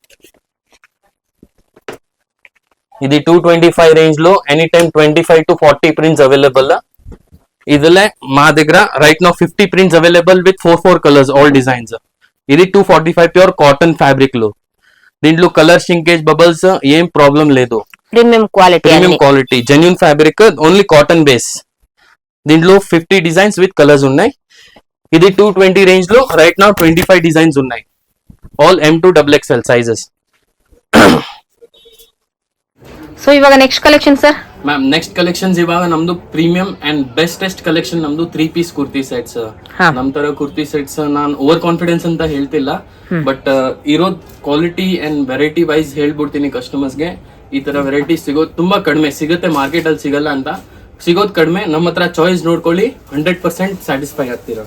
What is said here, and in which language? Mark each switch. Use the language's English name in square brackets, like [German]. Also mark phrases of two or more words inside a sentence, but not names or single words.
[Telugu] ఇది 225 రేంజ్ లో [English] any time 25 to 40 prints available [Telugu] ఇదిలే మా దగ్గర [English] right now 50 prints available with 4 colours all designs [Telugu] ఇది 245 [English] pure cotton fabric [Telugu] లో దీంట్లో [English] colour shrinkage bubbles [Telugu] ఏం ప్రాబ్లం లేదు [English] premium quality genuine fabric only cotton base [Telugu] దీంట్లో [English] 50 designs with colours [Telugu] ఉన్నాయి ఇది 220 రేంజ్ లో [English] right now 25 designs [Telugu] ఉన్నాయి [English] all M2 XXL sizes [Kannada] ಸೊ ಇವಾಗ [English] next collection [Kannada] ಸರ್ [English] ma'am next collections [Kannada] ಇವಾಗ ನಮ್ದು [English] premium and bestest collection [Kannada] ನಮ್ದು [English] 3 piece kurti sets [Kannada] ನಮ್ ತರ [English] kurti sets [Kannada] ನಾನು [English] over confidence [Kannada] ಅಂತ ಹೇಳ್ತಿಲ್ಲ ಬಟ್ ಇರೋದ್ [English] quality and variety wise [Kannada] ಹೇಳ್ಬಿಡ್ತೀನಿ ಕಸ್ಟಮರ್ಸ್ ಗೆ ಈ ತರ ವೆರೈಟಿ ಸಿಗೋದು ತುಂಬಾ ಕಡಿಮೆ ಸಿಗುತ್ತೆ ಮಾರ್ಕೆಟ್ ಅಲ್ಲಿ ಸಿಗಲ್ಲ ಅಂತ ಸಿಗೋದು ಕಡಿಮೆ ನಮ್ಮ ಹತ್ರ ಚಾಯ್ಸ್ ನೋಡ್ಕೊಳ್ಳಿ 100% ಸ್ಯಾಟಿಸ್ಫೈ ಆಗ್ತೀರಾ